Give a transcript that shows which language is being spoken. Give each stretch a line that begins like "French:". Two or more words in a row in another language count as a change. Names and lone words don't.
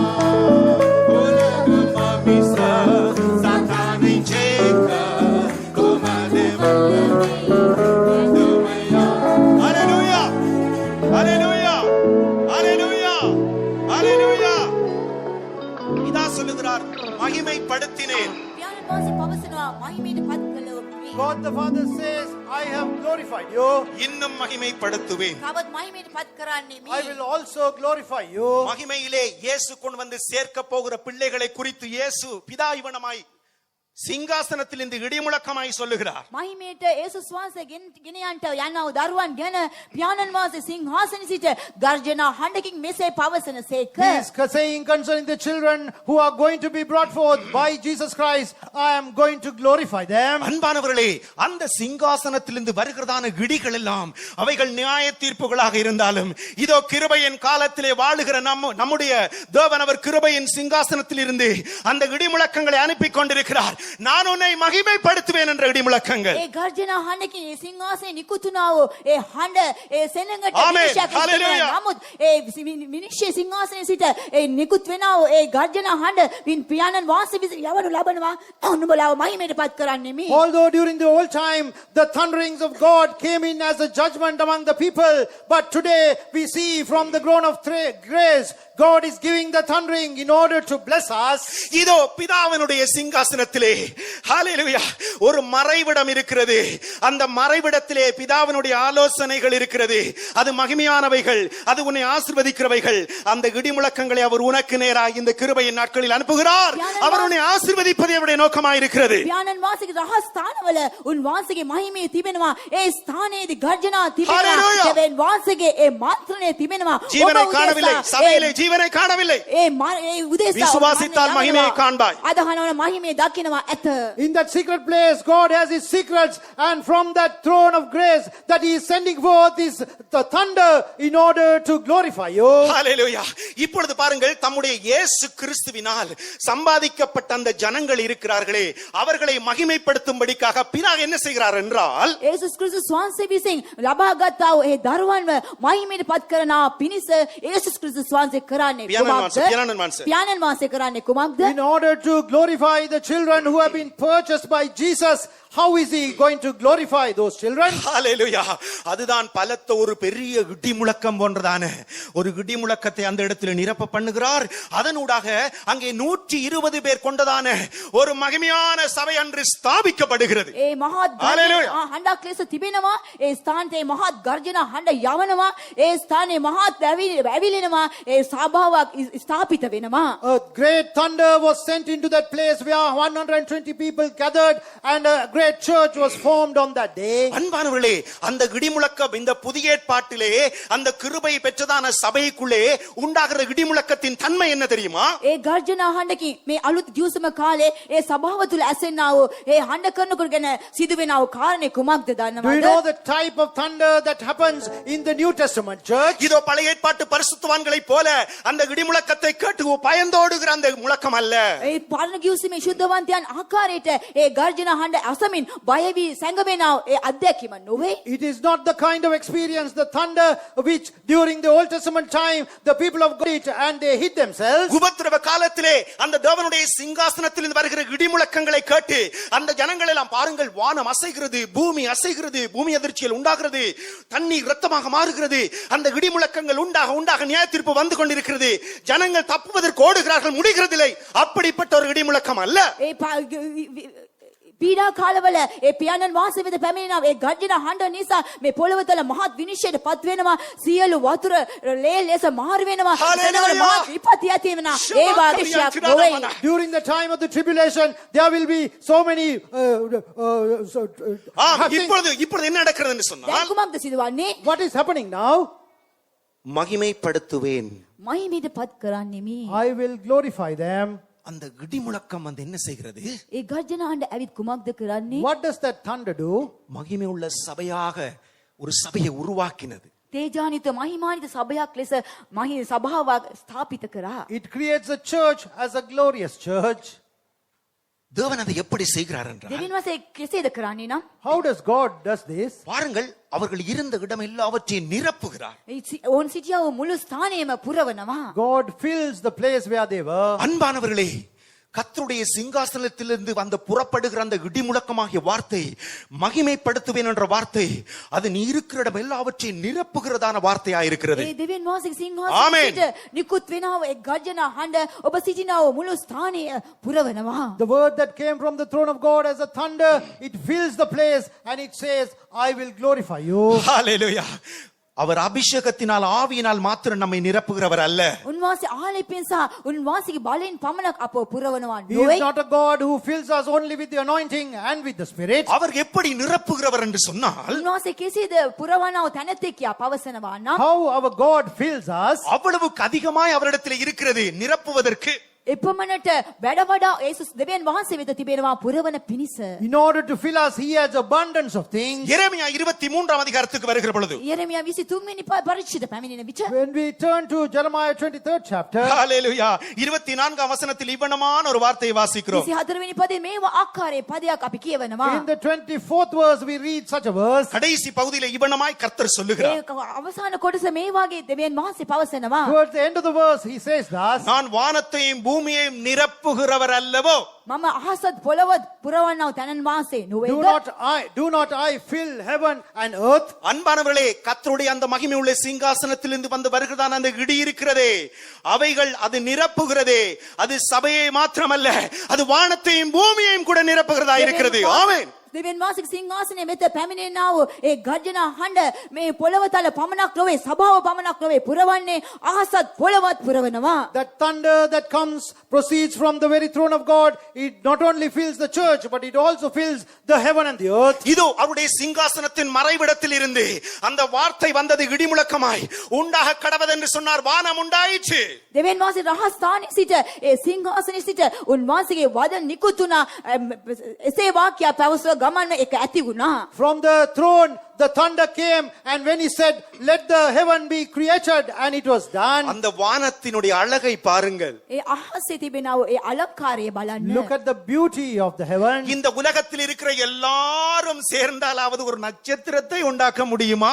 Tamil: உலகம் மாமிசம் சாத்தானை ஜெயிக்க உமது வல்லமை வல்லமையா. Hallelujah! Hallelujah! Hallelujah! Hallelujah! இதான் சொல்லுகிறார், மகிமைப்படுத்தினேன்.
Sinhala: පියාණන් වහන්සේ පවසනවා මහිමයට පත් කළොත්
English: God the Father says, I have glorified you.
Tamil: இன்னும் மகிமைப்படுத்துவேன்.
Sinhala: තවත් මහිමයට පත් කරන්නේ
English: I
Sinhala: මේ
English: will also glorify you.
Tamil: மகிமையிலே இயேசு கொண்டு வந்து சேர்க்க போகிற பிள்ளைகளை குறித்து இயேசு பிதா இவனமாய் சிங்காசனத்தில் இந்த இடிமுழக்கமாய் சொல்லுகிறார்.
Sinhala: මහිමයට ඒසුස් වහන්සේ ගෙන යන්ට යනව දරුවන් ගැන පියාණන් වහන්සේ සිංහාසනයේ සිට ගර්ජනා හඬකින් මෙසේ පවසන සේක.
English: He is saying concerning the children who are going to be brought forth by Jesus Christ, I am going to glorify them.
Tamil: அன்பானவர்களே, அந்த சிங்காசனத்திலிருந்து வருகிறதான இடிகள் எல்லாம் அவைகள் நியாய தீர்ப்புகளாக இருந்தாலும் இதோ கிருபையின் காலத்திலே வாழுகிற நம்முடைய தேவன் அவர் கிருபையின் சிங்காசனத்தில் இருந்து அந்த இடிமுழக்கங்களை அனுப்பி கொண்டிருக்கிறார். நான் உன்னை மகிமைப்படுத்துவேன் என்ற இடிமுழக்கங்கள்.
Sinhala: ඒ ගර්ජනා හඬකින් ඒ සිංහාසනේ නිකුතුනා වූ ඒ හඬ ඒ සෙනඟට Amen. විනිශ්චය Hallelujah. නමුත් ඒ විනිශ්චය සිංහාසනයේ සිට ඒ නිකුත් වෙනා වූ ඒ ගර්ජනා හඬ වින් පියාණන් වහන්සේ විසින් යවනු ලබනවා නුඹලාව මහිමයට පත් කරන්නේ මේ.
English: Although during the old time the thunderings of God came in as a judgment among the people, but today we see from the throne of grace God is giving the thundering in order to bless us.
Tamil: இதோ பிதாவினுடைய சிங்காசனத்திலே ஹalleluya ஒரு மறைவிடம் இருக்கிறது. அந்த மறைவிடத்திலே பிதாவினுடைய ஆலோசனைகள் இருக்கிறது. அது மகிமையானவைகள், அது உன்னை ஆசீர்வதிக்கிறவைகள். அந்த இடிமுழக்கங்களை அவர் உனக்கு நேராக இந்த கிருபையின் நாட்களில் அனுப்புகிறார். அவர் உன்னை ஆசீர்வதிப்பதே அவருடைய நோக்கமாக இருக்கிறது.
Sinhala: පියාණන් වහන්සේගේ රහස් ස්ථානවල උන් වහන්සේගේ මහිමේ තිබෙනවා. ඒ ස්ථානයේදී ගර්ජනා තිබෙනවා. Hallelujah. දෙවියන් වහන්සේගේ ඒ මන්ත්‍රණය තිබෙනවා.
Tamil: ஜீவனை காணவில்லை, சபையிலே ஜீவனை காணவில்லை.
Sinhala: ඒ උදෙසා
Tamil: விசுவாசித்தால் மகிமையை காண்பாய்.
Sinhala: අදහනවන මහිමේ දකිනවා ඇත.
English: In that secret place, God has His secrets, and from that throne of grace, that He is sending forth the thunder in order to glorify you.
Tamil: ஹalleluya. இப்பொழுது பாருங்கள், தம்முடைய இயேசு கிறிஸ்துவினால் சம்பாதிக்கப்பட்ட அந்த ஜனங்கள் இருக்கிறார்களே, அவர்களை மகிமைப்படுத்தும்படிக்காக பிதா என்ன செய்கிறார் என்றால்,
Sinhala: ඒසුස් ක්‍රිස්තුස් වහන්සේ විසින් ලබාගත්තා වූ ඒ දරුවන්ව මහිමයට පත් කරනා පිණිස ඒසුස් ක්‍රිස්තුස් වහන්සේ කරන්නේ පියාණන් වහන්සේ. පියාණන් වහන්සේ කරන්නේ කුමක්ද?
English: In order to glorify the children who have been purchased by Jesus, how is He going to glorify those children?
Tamil: ஹalleluya. அதுதான் பலத்த ஒரு பெரிய இடி முழக்கம் போன்றதான ஒரு இடி முழக்கத்தை அந்த இடத்தில் நிரப்ப பண்ணுகிறார். அதனூடாக அங்கே 120 பேர் கொண்டதான ஒரு மகிமையான சபை அன்று ஸ்தாபிக்கப்படுகிறது.
Sinhala: ඒ මහත් හඬක් ලෙස තිබෙනවා. ඒ ස්ථානයේ මහත් ගර්ජනා හඬ යවනවා. ඒ ස්ථානයේ මහත් ඇවිලෙනවා. ඒ සභාවක් ස්ථාපිත වෙනවා.
English: A great thunder was sent into that place where 120 people gathered, and a great church was formed on that day.
Tamil: அன்பானவர்களே, அந்த இடிமுழக்கம் இந்த புதிய ஏற்பாட்டிலே அந்த கிருபை பெற்றதான சபைக்குள்ளே உண்டாகிற இடிமுழக்கத்தின் தன்மை என்ன தெரியுமா?
Sinhala: ඒ ගර්ජනා හඬකින් මේ අලුත් ගිවිසුම කාලේ ඒ සභාව තුල ඇසෙන්නා වූ ඒ හඬ කරනකොට ගැන සිදුවෙනා වූ කාරණේ කුමක්ද
English: Do you
Sinhala: දන්නවද?
English: know the type of thunder that happens in the New Testament church?
Tamil: இதோ பழைய ஏற்பாட்டு பரிசுத்தவான்களைப் போல அந்த இடிமுழக்கத்தை கேட்டு பயந்தோடுகிற அந்த முழக்கம் அல்ல.
Sinhala: ඒ පරණ ගිවිසුමේ ශුද්ධවන්තයන් ආකාරයට ඒ ගර්ජනා හඬ අසමින් බය වී සැඟවෙනා ඒ අධ්‍යක්ීම නොවේ.
English: It is not the kind of experience, the thunder which during the Old Testament time the people of God did and they hid themselves.
Tamil: உபத்திரவ காலத்திலே அந்த தேவனுடைய சிங்காசனத்திலிருந்து வருகிற இடிமுழக்கங்களை கேட்டு அந்த ஜனங்கள் எல்லாம் பாருங்கள், வானம் அசைகிறது, பூமி அசைகிறது, பூமி அதிர்ச்சியில் உண்டாகிறது, தண்ணீர் இரத்தமாக மாறுகிறது, அந்த இடிமுழக்கங்கள் உண்டாக நியாய தீர்ப்பு வந்து கொண்டிருக்கிறது, ஜனங்கள் தப்புவதற்கு ஓடுகிறார்கள், முடிகிறதில்லை. அப்படிப்பட்ட ஒரு இடிமுழக்கம் அல்ல.
Sinhala: පීඩා කාලවල ඒ පියාණන් වහන්සේ වෙත පැමිණෙනවා. ඒ ගර්ජන හඬ නිසා මේ පොළව තල මහත් විනිශ්චයට පත් වෙනවා. සියලු වතුර ලේ ලෙස මාරු වෙනවා. Hallelujah. මහත් විපත්ති ඇති වෙනවා. ඒ වාගේශයක් නොවේ.
English: During the time of the tribulation, there will be so many
Tamil: இப்பொழுது என்ன நடக்கிறது என்று சொன்னால்,
Sinhala: දැන් කුමක්ද සිදුවන්නේ?
English: what is happening now?
Tamil: மகிமைப்படுத்துவேன்.
Sinhala: මහිමයට පත් කරන්නෙමි.
English: I will glorify them.
Tamil: அந்த இடி முழக்கம் வந்து என்ன செய்கிறது?
Sinhala: ඒ ගර්ජන හඬ ඇවිත් කුමක්ද කරන්නේ?
English: What does that thunder do?
Tamil: மகிமை உள்ள சபையாக ஒரு சபையை உருவாக்கினது.
Sinhala: තේජානිත මහිමානිත සභයක් ලෙස සභාවක් ස්ථාපිත කරා.
English: It creates a church as a glorious church.
Tamil: தேவன் அதை எப்படி செய்கிறார் என்றால்,
Sinhala: දෙවියන් වහන්සේ කෙසේද කරන්නේ නම්?
English: How does God does this?
Tamil: பாருங்கள், அவர்கள் இருந்த இடம் எல்லாவற்றையும் நிரப்புகிறார்.
Sinhala: ඕන් සිටියව මුළු ස්ථානයම පුරවනවා.
English: God fills the place where they were.
Tamil: அன்பானவர்களே, கர்த்தருடைய சிங்காசனத்திலிருந்து வந்த புறப்படுகிற அந்த இடி முழக்கமாகிய வார்த்தை, மகிமைப்படுத்துவேன் என்ற வார்த்தை, அது நீ இருக்கிற இடம் எல்லாவற்றையும் நிரப்புகிறதான வார்த்தையா இருக்கிறது.
Sinhala: ඒ දෙවියන් වහන්සේගේ ආමේන්. සිංහාසනයට නිකුත් වෙනව ඒ ගර්ජන හඬ ඔබ සිටිනව මුළු ස්ථානය පුරවනවා.
English: The word that came from the throne of God as a thunder, it fills the place and it says, I will glorify you.
Tamil: ஹalleluya. அவர் அபிஷேகத்தினால் ஆவியினால் மாத்திரம் நம்மை நிரப்புகிறவர் அல்ல.
Sinhala: උන්වහන්සේ ආලේපයෙන් සහ උන්වහන්සේගේ බලයෙන් පමණක් අපව පුරවනවා
English: He
Sinhala: නොවේ.
English: is not a God who fills us only with the anointing and with the Spirit.
Tamil: அவர் எப்படி நிரப்புகிறவர் என்று சொன்னால்,
Sinhala: උන්වහන්සේ කෙසේද පුරවනව තැනැත්තේ කියා පවසනවා නම්
English: How our God fills us,
Tamil: அவ்வளவுக்கு அதிகமாய் அவரிடத்தில் இருக்கிறது நிரப்புவதற்கு.
Sinhala: එපමණට වැඩ වඩා යේසුස් දෙවියන් වහන්සේ වෙත තිබෙනවා පුරවන පිණිස.
English: in order to fill us, He has abundance of things.
Tamil: எரேமியா 23ஆம் அதிகாரத்துக்கு வருகிற பொழுது,
Sinhala: යෙරමියා 23 වෙනි පරිච්ඡේද පැමිණෙන විට
English: When we turn to Jeremiah 23rd chapter,
Tamil: ஹalleluya, 24ஆம் வசனத்தில் இவ்வனமான ஒரு வார்த்தையை வாசிக்கிறோம்.
Sinhala: 24 වෙනි පදේ මේවා ආකාරයේ පදයක් අපි කියවනවා.
English: in the 24th verse, we read such a verse.
Tamil: கடைசி பகுதியில இவ்வனமாய் கர்த்தர் சொல்லுகிறார்,
Sinhala: ඒ අවසාන කොටස මේ වගේ දෙවියන් වහන්සේ පවසනවා.
English: Towards the end of the verse, He says thus,
Tamil: நான் வானத்தையும் பூமியையும் நிரப்புகிறவர் அல்லவோ?
Sinhala: මම අහසත් පොළවත් පුරවන්නව තැනන් වහන්සේ
English: do
Sinhala: නොවේද?
English: not I fill heaven and earth?
Tamil: அன்பானவர்களே, கர்த்தருடைய அந்த மகிமை உள்ள சிங்காசனத்திலிருந்து வந்து வருகிறதான அந்த இடி இருக்கிறதே, அவைகள் அது நிரப்புகிறதே, அது சபையை மாத்திரமல்ல, அது வானத்தையும் பூமியையும் கூட நிரப்புகிறதா இருக்கிறது. ஆமென்.
Sinhala: දෙවියන් වහන්සේගේ සිංහාසනයේ මෙත පැමිණෙනා වූ ඒ ගර්ජන හඬ මේ පොළවතල පමණක් නොවේ, සභාව පමණක් නොවේ, පුරවන්නේ අහසත් පොළවත් පුරවනවා.
English: That thunder that comes proceeds from the very throne of God. It not only fills the church, but it also fills the heaven and the earth.
Tamil: இதோ அவருடைய சிங்காசனத்தின் மறைவிடத்தில் இருந்து அந்த வார்த்தை வந்தது இடி முழக்கமாய், உண்டாக கடவது என்று சொன்னார், வானம் உண்டாயிற்று.
Sinhala: දෙවියන් වහන්සේ රහස් ස්ථානයේ සිට ඒ සිංහාසනයේ සිට උන්වහන්සේගේ වදන නිකුත් වුණා. එසේ වාක්‍යය පැවසුව ගමන එක ඇති වුණා.
English: From the throne, the thunder came, and when He said, let the heaven be created, and it was done.
Tamil: அந்த வானத்தினுடைய அழகை பாருங்கள்.
Sinhala: ඒ අහසේ තිබෙනා වූ ඒ අලංකාරය බලන්න.
English: Look at the beauty of the heaven.
Tamil: இந்த உலகத்தில் இருக்கிற எல்லாரும் சேர்ந்தாலாவது ஒரு நட்சத்திரத்தை உண்டாக்க முடியுமா?